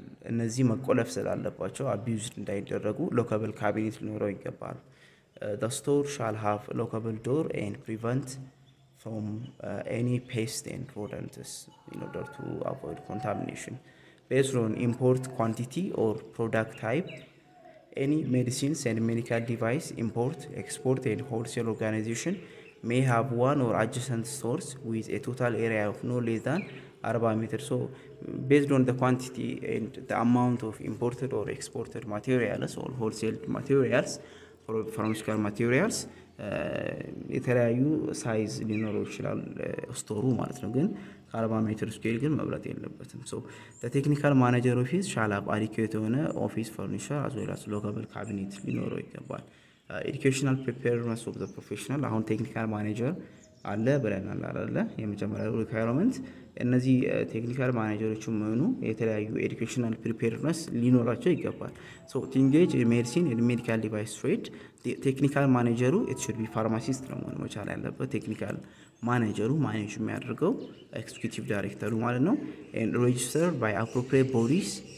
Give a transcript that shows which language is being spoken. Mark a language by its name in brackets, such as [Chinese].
[Amharic] እነዚህ መቆለፍ ስላለባቸው [English] abused እንዳይደረጉ lockable cabinet ሊኖረው ይገባል። the store shall have lockable door and prevent from any pest and rodents in order to avoid contamination. Based on import quantity or product type, any medicines and medical device import, export and wholesale organization may have one or adjacent stores with a total area of no less than 40 meters. So based on the quantity and the amount of imported or exported materials or wholesale materials or pharmaceutical materials የተለያዩ ሳይዝ ሊኖረው ይችላል ስቶሩ ማለት ነው። [Amharic] ግን ከ40 ሜትር ስኩዌር ግን መብለጥ የለበትም። [English] so the technical manager office shall have adequate የሆነ ኦፊስ furniture as well as lockable cabinet ሊኖረው ይገባል። educational preparedness of the professional አሁን ቴክኒካል ማኔጀር አለ ብለናል አይደለ? [Amharic] የመጀመሪያው ሪኳየርመንት እነዚህ ቴክኒካል ማኔጀሮችም ሆኑ የተለያዩ ኤዱኬሽናል ፕሪፔርነስ ሊኖራቸው ይገባል። [English] so to engage in medicine and medical device trade [Amharic] ቴክኒካል ማኔጀሩ it should be pharmacist ነው መሆን መቻል ያለበት። ቴክኒካል ማኔጀሩ ማኔጅ የሚያደርገው ኤክስኪዩቲቭ ዳይሬክተሩ ማለት ነው። [English] and registered by appropriate bodies